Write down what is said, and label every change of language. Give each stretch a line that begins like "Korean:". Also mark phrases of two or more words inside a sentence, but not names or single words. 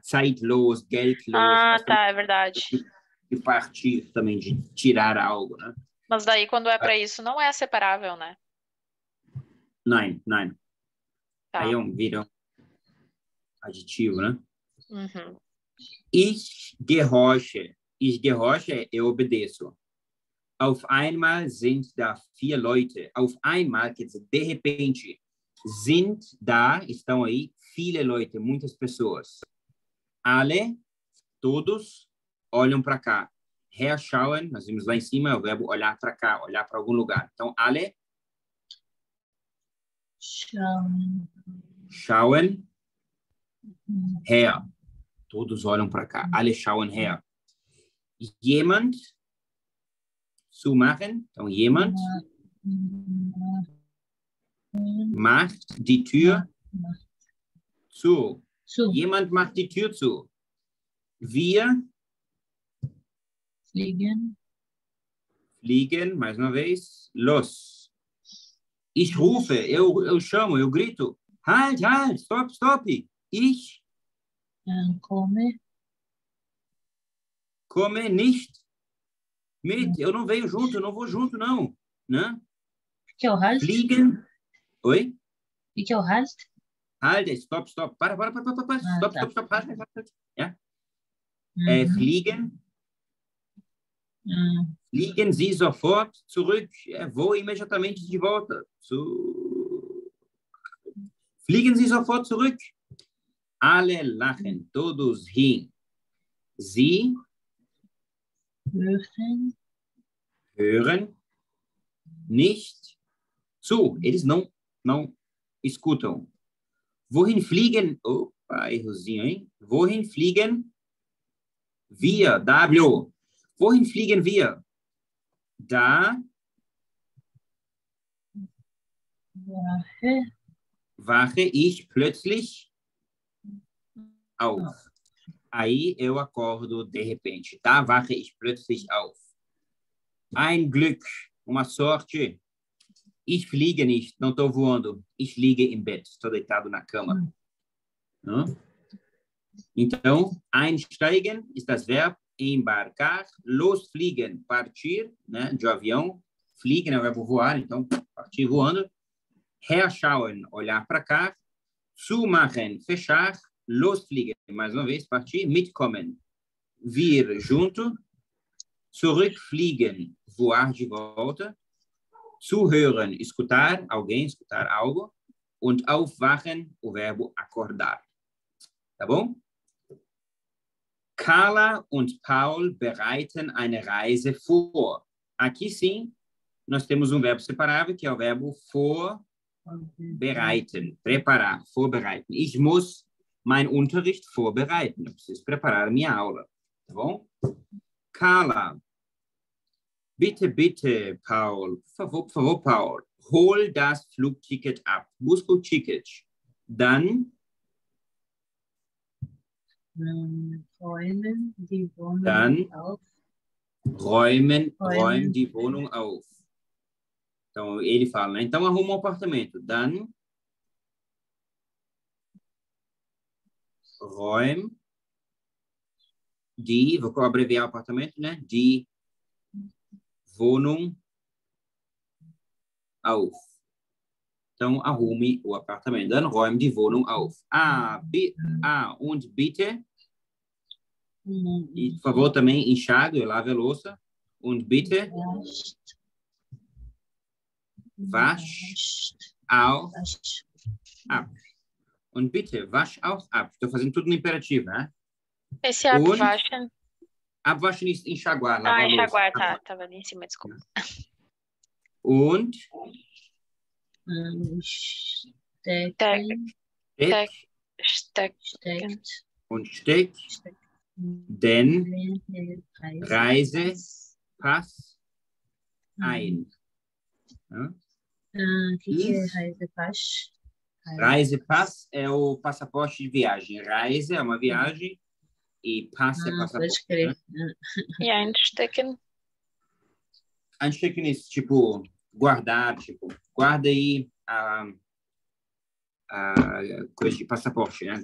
German: Zeitlos, geldlos.
Portuguese: Ah, tá, é verdade. De partir também, de tirar algo, né? Mas daí, quando é para isso, não é separável, né?
German: Nein.
Portuguese: Tá. Aí vira um aditivo, né? Uhum.
German: Ich gehorche. Ich gehorche,
Portuguese: eu obedeço.
German: Auf einmal sind da 4 Leute. Auf einmal,
Portuguese: quer dizer, de repente,
German: sind da,
Portuguese: estão aí,
German: viele Leute,
Portuguese: muitas pessoas. Alle, todos, olham para cá. Herschauen, nós vimos lá em cima, é o verbo olhar para cá, olhar para algum lugar. Então,
German: alle schauen her.
Portuguese: Todos olham para cá.
German: Alle schauen her. Jemand, zu machen. Então, jemand macht die Tür zu. Jemand macht die Tür zu. Wir fliegen,
Portuguese: mais uma vez,
German: los. Ich rufe,
Portuguese: eu chamo, eu grito.
German: Halt, stop. Ich come nicht mit.
Portuguese: Eu não venho junto, eu não vou junto, não. Né? Que é o halt? Fliegen. Oi? E que é o halt?
German: Halt, stop. Para. Stop. Halt. Ja? Fliegen. Fliegen Sie sofort zurück.
Portuguese: Vou imediatamente de volta.
German: Fliegen Sie sofort zurück. Alle lachen.
Portuguese: Todos riem.
German: Sie hören nicht zu.
Portuguese: Eles não escutam.
German: Wohin fliegen?
Portuguese: Opa, errozinho, hein?
German: Wohin fliegen wir? W. Wohin fliegen wir? Da wache ich plötzlich auf.
Portuguese: Aí eu acordo de repente.
German: Da wache ich plötzlich auf. Ein Glück,
Portuguese: uma sorte.
German: Ich fliege nicht,
Portuguese: não estou voando.
German: Ich liege im Bett,
Portuguese: estou deitado na cama. Então,
German: einsteigen ist das Verb
Portuguese: embarcar, losfliegen, partir, né, de avião. Fliegen é o verbo voar, então partir voando. Herschauen, olhar para cá. Zumachen, fechar. Losfliegen, mais uma vez, partir. Mitkommen, vir junto. Zurückfliegen, voar de volta. Zuhören, escutar alguém, escutar algo.
German: Und aufwachen,
Portuguese: o verbo acordar. Tá bom?
German: Carla und Paul bereiten eine Reise vor.
Portuguese: Aqui sim, nós temos um verbo separável, que é o verbo vorbereiten, preparar, vorbereiten.
German: Ich muss mein Unterricht vorbereiten.
Portuguese: Eu preciso preparar a minha aula. Tá bom? Carla, bitte, Paul. Por favor,
German: Paul. Hol das Flugticket ab.
Portuguese: Busca o ticket. Dann
German: räumen die Wohnung auf. Räumen die Wohnung auf.
Portuguese: Então, ele fala, né? Então, arruma um apartamento.
German: Dann räum die,
Portuguese: vou abreviar o apartamento, né?
German: Die Wohnung auf.
Portuguese: Então, arrume o apartamento.
German: Dann räume die Wohnung auf. Und bitte,
Portuguese: e, por favor, também enxague, lave a louça.
German: Und bitte, wasch auch ab. Und bitte, wasch auch ab.
Portuguese: Estou fazendo tudo no imperativo, né? Esse abwaschen.
German: Abwaschen ist
Portuguese: enxaguar, lavar a louça. Enxaguar, tá. Tava ali em cima, desculpa.
German: Und Stecken. Steckt. Und steck den Reisepass ein. Ja?
Portuguese: Que é Reisepass? Reisepass é o passaporte de viagem. Reise é uma viagem e pass é passaporte. Pode crer. Né? E einstecken? Einstecken é tipo guardar, tipo, guarda aí a coisa de passaporte, né?